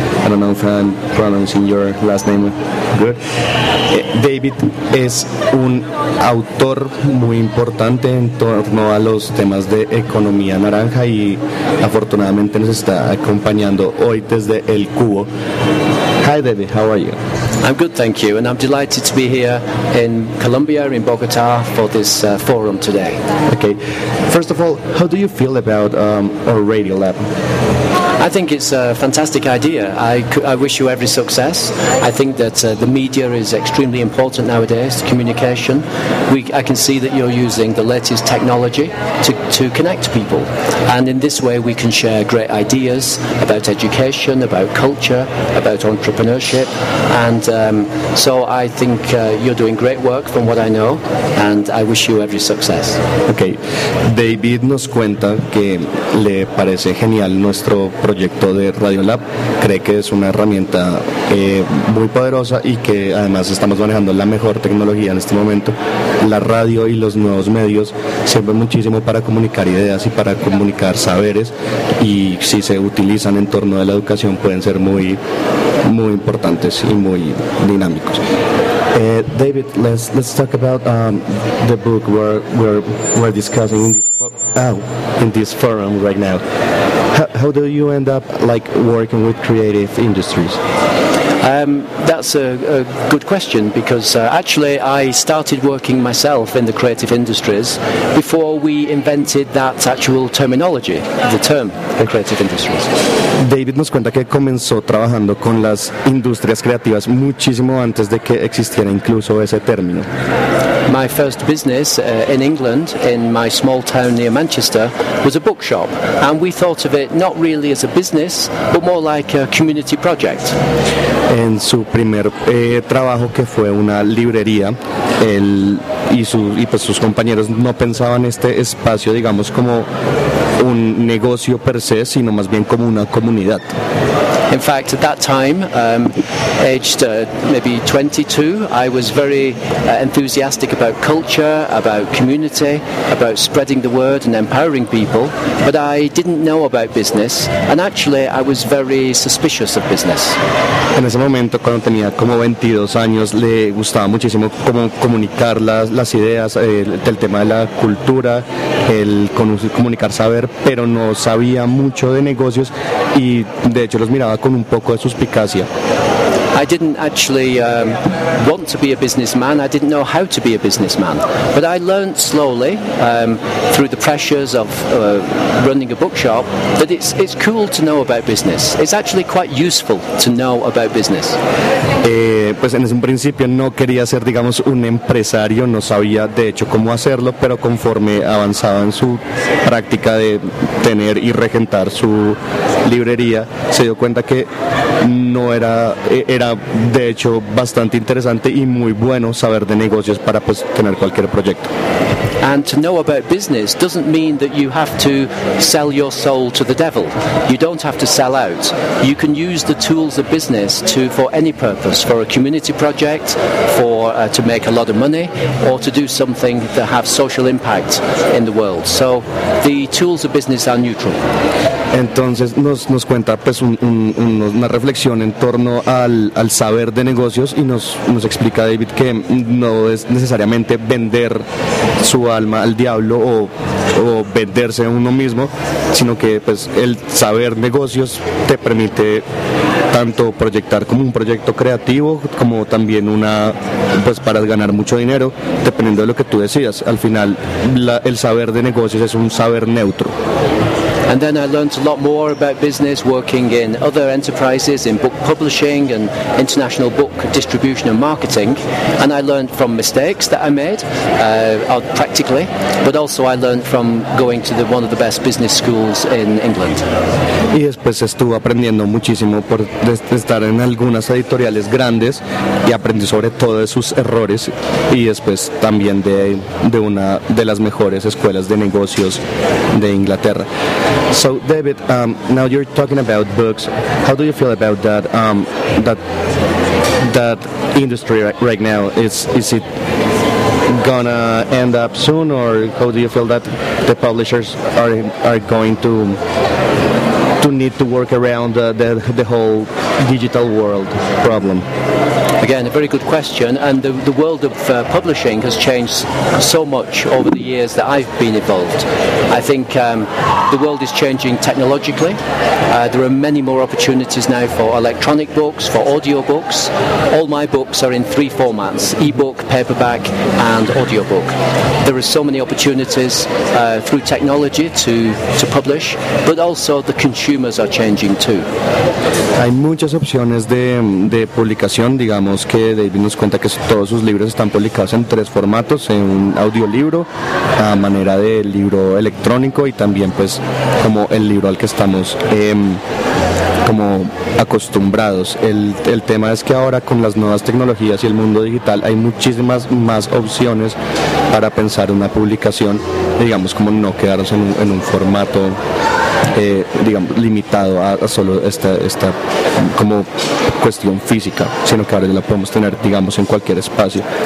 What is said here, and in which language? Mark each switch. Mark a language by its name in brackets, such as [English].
[English] I don't know if I'm pronouncing your last name good. [Spanish] David es un autor muy importante en torno a los temas de economía naranja y afortunadamente nos está acompañando hoy desde el cubo. [English] Hi David, how are you? I'm good, thank you, and I'm delighted to be here in Colombia, in Bogota, for this forum today. Okay, first of all, how do you feel about our Radio Lab? I think it's a fantastic idea. I wish you every success. I think that the media is extremely important nowadays, communication. I can see that you're using the latest technology to connect people. And in this way, we can share great ideas about education, about culture, about entrepreneurship. And so I think you're doing great work from what I know, and I wish you every success. Okay. [Spanish] David nos cuenta que le parece genial nuestro proyecto de Radio Lab, cree que es una herramienta muy poderosa y que además estamos manejando la mejor tecnología en este momento, la radio y los nuevos medios sirven muchísimo para comunicar ideas y para comunicar saberes, y si se utilizan en torno de la educación pueden ser muy, muy importantes y muy dinámicos. [English] David, let's talk about the book we're discussing in this forum right now. How do you end up like working with creative industries? That's a good question, because actually I started working myself in the creative industries before we invented that actual terminology, the term creative industries. [Spanish] David nos cuenta que comenzó trabajando con las industrias creativas muchísimo antes de que existiera incluso ese término. [English] My first business in England, in my small town near Manchester, was a bookshop, and we thought of it not really as a business, but more like a community project. [Spanish] En su primer trabajo, que fue una librería, él y pues sus compañeros no pensaban este espacio, digamos, como un negocio per se, sino más bien como una comunidad. [English] In fact, at that time, aged maybe 22, I was very enthusiastic about culture, about community, about spreading the word and empowering people, but I didn't know about business, and actually I was very suspicious of business. [Spanish] En ese momento, cuando tenía como 22 años, le gustaba muchísimo cómo comunicar las ideas del tema de la cultura, el comunicar saber, pero no sabía mucho de negocios y de hecho los miraba con un poco de suspicacia. [English] I didn't actually want to be a businessman. I didn't know how to be a businessman. But I learned slowly through the pressures of running a bookshop that it's cool to know about business. It's actually quite useful to know about business. [Spanish] Pues en ese principio no quería ser, digamos, un empresario. No sabía, de hecho, cómo hacerlo. Pero conforme avanzaba en su práctica de tener y regentar su librería, se dio cuenta que no era... Era, de hecho, bastante interesante y muy bueno saber de negocios para pues tener cualquier proyecto. [English] And to know about business doesn't mean that you have to sell your soul to the devil. You don't have to sell out. You can use the tools of business for any purpose, for a community project, to make a lot of money, or to do something that have social impact in the world. So the tools of business are neutral. [Spanish] Entonces nos cuenta pues una reflexión en torno al saber de negocios y nos explica David que no es necesariamente vender su alma al diablo o venderse a uno mismo, sino que pues el saber negocios te permite tanto proyectar como un proyecto creativo, como también una, pues para ganar mucho dinero, dependiendo de lo que tú decidas. Al final el saber de negocios es un saber neutro. [English] And then I learned a lot more about business working in other enterprises, in book publishing and international book distribution and marketing. And I learned from mistakes that I made, practically, but also I learned from going to one of the best business schools in England. [Spanish] Y después estuve aprendiendo muchísimo por estar en algunas editoriales grandes y aprendí sobre todo de sus errores y después también de una de las mejores escuelas de negocios de Inglaterra. [English] So, David, now you're talking about books. How do you feel about that? That industry right now, is it gonna end up soon, or how do you feel that the publishers are going to need to work around the whole digital world problem? Again, a very good question, and the world of publishing has changed so much over the years that I've been involved. I think the world is changing technologically. There are many more opportunities now for electronic books, for audio books. All my books are in three formats: ebook, paperback, and audiobook. There are so many opportunities through technology to publish, but also the consumers are changing too. [Spanish] Hay muchas opciones de publicación, digamos. Que David nos cuenta que todos sus libros están publicados en tres formatos, en un audiolibro, a manera de libro electrónico y también pues como el libro al que estamos como acostumbrados. El tema es que ahora con las nuevas tecnologías y el mundo digital hay muchísimas más opciones para pensar una publicación, digamos como no quedarnos en un formato digamos limitado a solo esta como cuestión física, sino que ahora la podemos tener, digamos, en cualquier espacio.